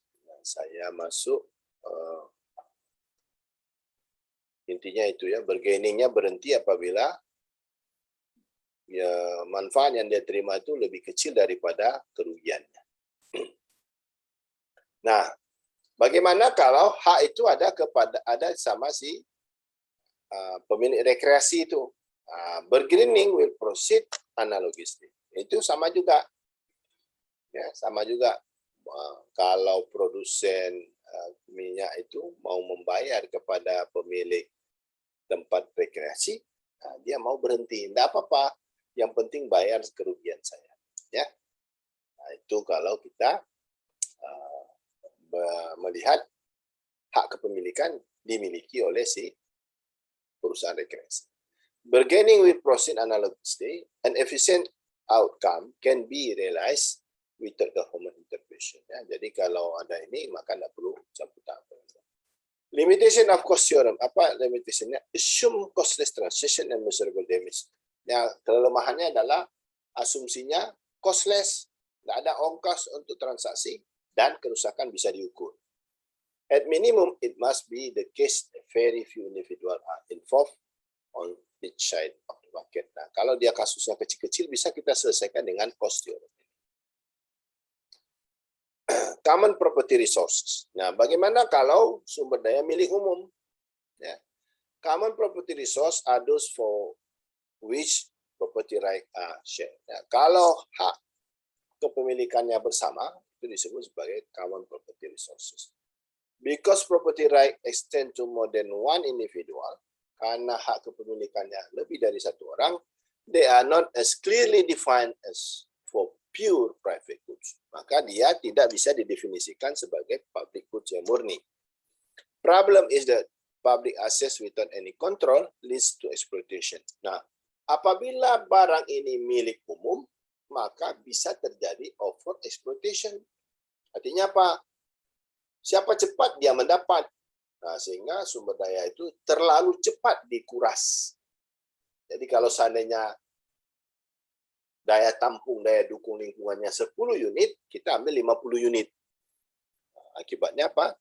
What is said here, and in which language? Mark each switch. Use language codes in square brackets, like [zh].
[id] Nah, saya masuk intinya itu ya, bargainingnya berhenti apabila ya, manfaat yang dia terima itu lebih kecil daripada kerugiannya. Nah, bagaimana kalau hak itu ada sama si pemilik rekreasi itu? [en] Bargaining will proceed analogously. [id] Itu sama juga. Ya, sama juga. Kalau produsen minyak itu mau membayar kepada pemilik tempat rekreasi, dia mau berhenti. Tidak apa-apa. Yang penting bayar kerugian saya. Ya, nah, itu kalau kita melihat hak kepemilikan dimiliki oleh si perusahaan rekreasi. [en] Bargaining with proceed analogously, an efficient outcome can be realized without government intervention. [id] Ya, jadi kalau ada ini maka tidak perlu campur tangan. [en] Limitation of cost theorem. [id] Apa limitationnya? [en] Assume costless transaction and measurable damage. [id] Ya, kelemahannya adalah asumsinya costless, tidak ada ongkos untuk transaksi dan kerusakan bisa diukur. [en] At minimum, it must be the case that very few individuals are involved on each side of the market. [id] Nah, kalau dia kasusnya kecil-kecil bisa kita selesaikan dengan cost theorem. [en] Common property resources. [id] Nah, bagaimana kalau sumber daya milik umum? Ya. [en] Common property resource are those for which property right are shared. [id] Nah, kalau hak kepemilikannya bersama, itu disebut sebagai common property resources. [en] Because property right extend to more than one individual, [id] karena hak kepemilikannya lebih dari satu orang, [en] they are not as clearly defined as for pure private goods. [id] Maka dia tidak bisa didefinisikan sebagai public goods yang murni. [en] Problem is that public access without any control leads to exploitation. [id] Nah, apabila barang ini milik umum, maka bisa terjadi over exploitation. Artinya apa? Siapa cepat dia mendapat. Nah, sehingga sumber daya itu terlalu cepat dikuras. Jadi kalau seandainya daya tampung, daya dukung lingkungannya 10 unit, kita ambil 50 unit. Akibatnya apa?